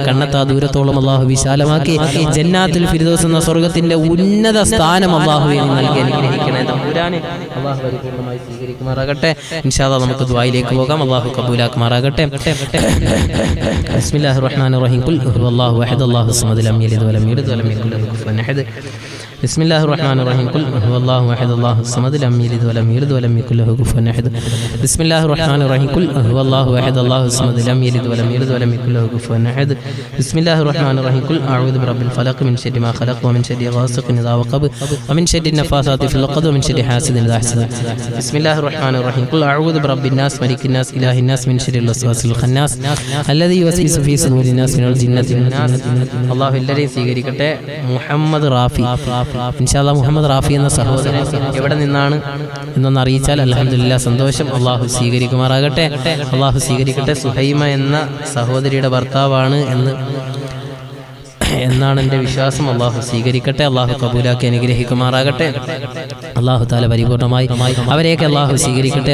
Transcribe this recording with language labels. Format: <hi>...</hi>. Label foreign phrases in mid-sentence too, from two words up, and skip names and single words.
<ml>കണ്ണത്താ ദൂരത്തോളം അള്ളാഹു വിശാലമാക്കി ജന്നാത്തുൽ ഫിർദൗസ് എന്ന സ്വർഗ്ഗത്തിന്റെ ഉന്നത സ്ഥാനം അല്ലാഹുവേ നൽകി അനുഗ്രഹിക്കണേ. തമ്പുരാനെ അല്ലാഹു പരിപൂർണമായി സ്വീകരിക്കുമാറാകട്ടെ.</ml> <ar>إن شاء الله</ar> <ml>നമുക്ക് ദുആയിലേക്ക് പോകാം. അല്ലാഹു കബൂലാക്കുമാറാകട്ടെ.</ml> <ar>بسم الله الرحمن الرحيم. قل هو الله أحد الله الصمد لم يلد ولم يولد ولم يكن له كفوا أحد. بسم الله الرحمن الرحيم. قل هو الله احد الله الصمد لم يلد ولم يولد ولم يكن له كفوا احد. بسم الله الرحمن الرحيم. قل هو الله احد الله الصمد لم يلد ولم يولد ولم يكن له كفوا احد. بسم الله الرحمن الرحيم. قل اعوذ برب الفلق من شر ما خلق ومن شر غاسق اذا وقب ومن شر النفاثات في العقد ومن شر حاسد اذا حسد. بسم الله الرحمن الرحيم. قل اعوذ برب الناس ملك الناس اله الناس من شر الوسواس الخناس الذي يوسوس في صدور الناس من الجنة والناس. الله الذي സ്വീകരിക്കട്ടെ.</ar> <ml>മുഹമ്മദ് റാഫി</ml> <ar>إن شاء الله</ar> <ml>മുഹമ്മദ് റാഫി എന്ന സഹോദരൻ എവിടെ നിന്നാണ് എന്നൊന്ന് അറിയിച്ചാൽ അൽഹംദുലില്ലാഹ് സന്തോഷം. അള്ളാഹു സ്വീകരിക്കുമാറാകട്ടെ, അള്ളാഹു സ്വീകരിക്കട്ടെ. സുഹൈമ എന്ന സഹോദരിയുടെ ഭർത്താവാണ് എന്നാണ് എൻ്റെ വിശ്വാസം. അള്ളാഹു സ്വീകരിക്കട്ടെ, അള്ളാഹു കബൂലാക്കി അനുഗ്രഹിക്കുമാറാകട്ടെ. അള്ളാഹു താല പരിപൂർണമായി അവരെയൊക്കെ അള്ളാഹു സ്വീകരിക്കട്ടെ.</ml>